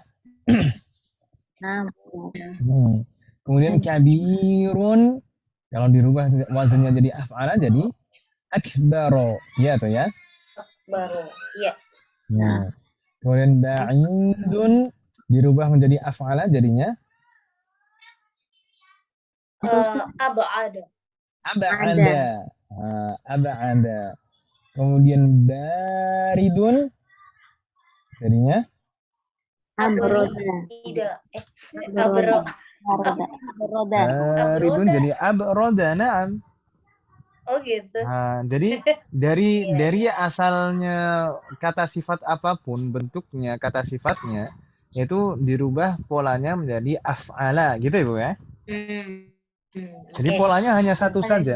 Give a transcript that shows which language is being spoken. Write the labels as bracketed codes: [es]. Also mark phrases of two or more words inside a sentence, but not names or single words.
[id] Nah, Kemudian kabirun, kalau dirubah wazannya jadi af'ala, jadi akbaro. Ya atau ya? Baru, ya. Kemudian ba'idun dirubah menjadi af'ala, jadinya Ab'ada. Ab'ada. Kemudian baridun jadinya Abroda. baridun jadi abroda. Naam. Oh gitu. Jadi dari asalnya kata sifat apapun bentuknya kata sifatnya itu dirubah polanya menjadi af'ala gitu ya Bu ya. Jadi polanya hanya satu saja.